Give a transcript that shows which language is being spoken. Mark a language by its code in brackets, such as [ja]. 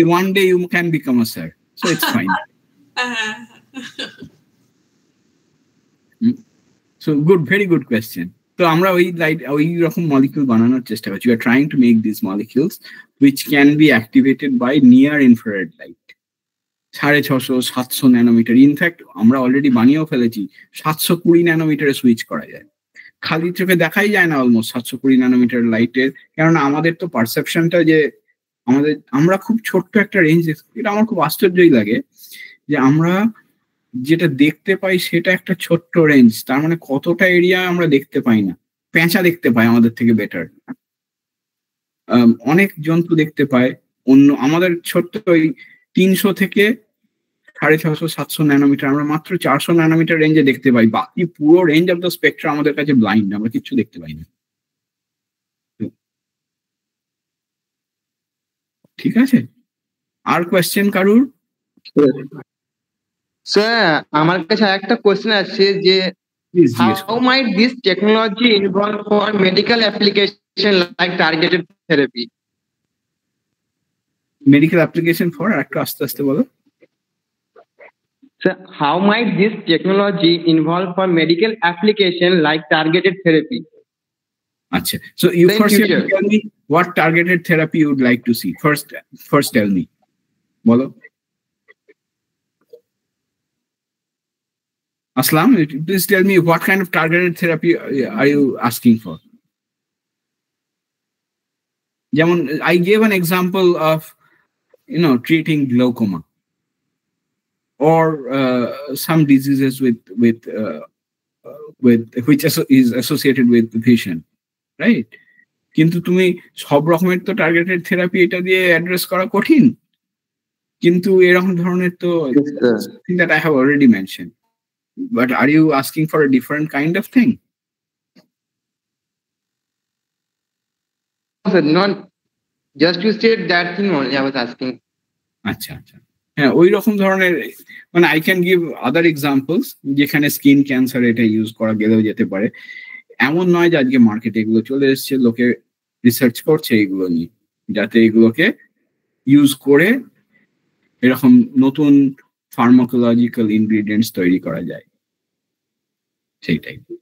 [en] One day you can become a sir, so it's fine. So good, very good question. So [bn] আমরা ওই light, ওই রকম molecule বানানোর চেষ্টা করছি. [en] We are trying to make these molecules which can be activated by near infrared light. [bn] 650, 700 nanometre. In fact আমরা already বানিয়েও ফেলেছি, 720 ন্যানোমিটারে switch করা যায়. খালি চোখে দেখাই যায় না অলমোস্ট 720 ন্যানোমিটার লাইটের, কেননা আমাদের তো পারসেপশনটা যে আমরা খুব ছোট্ট একটা রেঞ্জ, এটা আমার খুব আশ্চর্যই লাগে যে আমরা যেটা দেখতে পাই সেটা একটা ছোট্ট রেঞ্জ, তার মানে কতটা এরিয়া আমরা দেখতে পাই না. পেঁচা দেখতে পায় আমাদের থেকে বেটার, অনেক জন্তু দেখতে পায়. অন্য আমাদের ছোট্ট ওই 300 থেকে 650, 700 ন্যানোমিটার, আমরা মাত্র 400 ন্যানোমিটার রেঞ্জে দেখতে পাই. বাকি পুরো রেঞ্জ অফ দ্য স্পেকট্রাম আমাদের কাছে ব্লাইন্ড, আমরা কিচ্ছু দেখতে পাই না. ঠিক আছে, [en] Our question, [bn] Karur? স্যার আমার কাছে একটা কোশ্চেন আছে যে [en] how might this technology involve for medical application like targeted therapy? Medical application for [bn] একটা আস্তে আস্তে বলো। [en] Sir, how might this technology involve for medical application like targeted therapy? [bn] Achha. [en] So you first have to tell me what targeted therapy you would like to see. First tell me. [bn] Bolo. [en] Aslam, please tell me what kind of targeted therapy are you asking for? I gave an example of, treating glaucoma or some diseases with which is associated with vision, right? [bn] কিন্তু তুমি সব রকমের তো targeted therapy এটা দিয়ে address করা কঠিন, কিন্তু এরকম ধরনের তো [en] that I have already mentioned. But are you asking for a different kind of thing? Not just you said that thing only I was asking. [bn] আচ্ছা আচ্ছা, হ্যাঁ ওই রকম ধরনের, মানে [en] I can give other examples [bn] যেখানে স্কিন ক্যান্সার এটা use করা গেলেও যেতে পারে। এমন নয় যে আজকে মার্কেটে এগুলো চলে এসছে, লোকে রিসার্চ করছে এগুলো নিয়ে, যাতে এগুলোকে ইউজ করে এরকম নতুন ফার্মাকোলজিক্যাল ইনগ্রিডিয়েন্টস তৈরি করা যায়, সেইটাই।